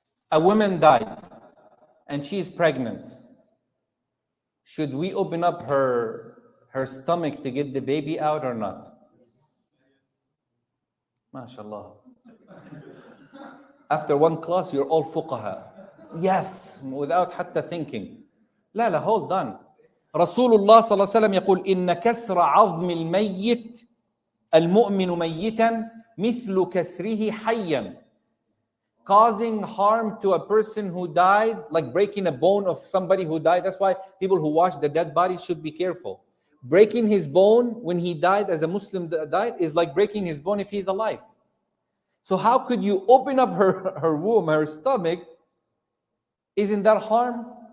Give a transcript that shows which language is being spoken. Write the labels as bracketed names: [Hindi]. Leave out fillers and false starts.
[English] A woman died and she is pregnant. Should we open up her stomach to get the baby out or not? MashaAllah. After one class, you're all fuqaha. Yes, without hatta thinking. لا, hold on. Rasulullah sallallahu alaihi wasallam [Arabic] يقول إن كسر عظم الميت المؤمن ميتا مثل كسره حيا. [English] Causing harm to a person who died, like breaking a bone of somebody who died. That's why people who wash the dead body should be careful. Breaking his bone when he died, as a Muslim died, is like breaking his bone if he's alive. So how could you open up her womb, her stomach? Isn't that harm?